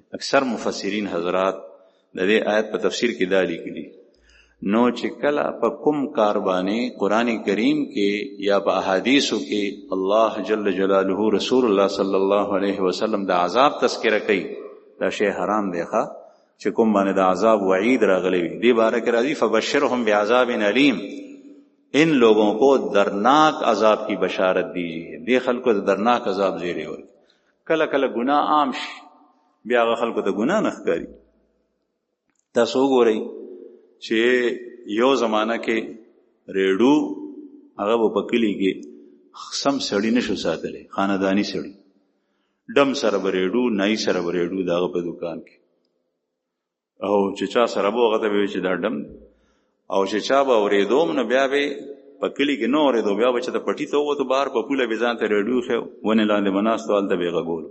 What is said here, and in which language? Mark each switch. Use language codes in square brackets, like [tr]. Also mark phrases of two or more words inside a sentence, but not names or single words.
[ps] اکثر مفسرین حضرات د دې آیت په تفسیر کې دا لیکلي نو چې کله په کوم کار باندې قرآن کریم کې یا په احادیثو کې الله [ar] جل جلاله [ps] رسول الله [ar] صلی الله علیه وسلم [ps] د عذاب تذکره کوي، دا شی حرام دی ښه چې کوم باندې د عذاب وعید راغلی وي. دې باره کې راځي [ar] فبشرهم بعذاب علیم، [ur] ان لوگوں کو درناک عذاب کی بشارت دیجیے. [ps] دې خلکو د درناک عذاب زیری ورکړي. کله کله ګناه عام شي بیا هغه خلکو ته ګناه نه ښکاري. تاسو وګورئ چې یو زمانہ کې ریډو هغه په کلي کې سم سړی نشو ساتلی، خاندانی سړی ډم سره به ریډو، نای سره به ریډو د هغه په دوکان کې، او چې چا سره به هغه ته به چې دا ډم، او چې چا به اورېدوم نو بیا به په کلي کې نه اورېدو، بیا به چې ته پټي ته ووتو بهر په پوله به ځان ته ریډیو ښیو، ونې لاندې به ناست و هلته به یې غږولو.